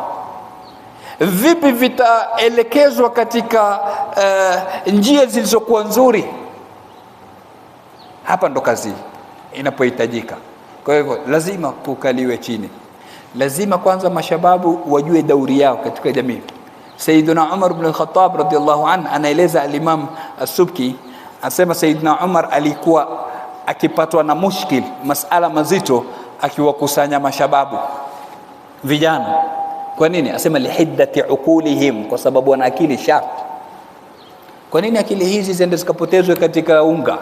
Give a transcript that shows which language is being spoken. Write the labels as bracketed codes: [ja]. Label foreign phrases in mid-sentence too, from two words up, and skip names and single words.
[sw] Vipi vitaelekezwa katika njia zilizokuwa nzuri? Hapa ndo kazi inapohitajika. Kwa hivyo lazima kukaliwe chini, lazima kwanza mashababu wajue dauri yao katika jamii. Sayyiduna Umar ibn al-Khattab [ar] رضي الله عنه [sw] anaeleza, al-Imam as-Subki asema Sayyiduna Umar alikuwa akipatwa na mushkil, masala mazito, akiwakusanya mashababu vijana. Kwa nini? Asema [ar] لحدة عقولهم, [sw] kwa sababu wana akili sharp. Kwa nini akili hizi ziende zikapotezwe katika unga?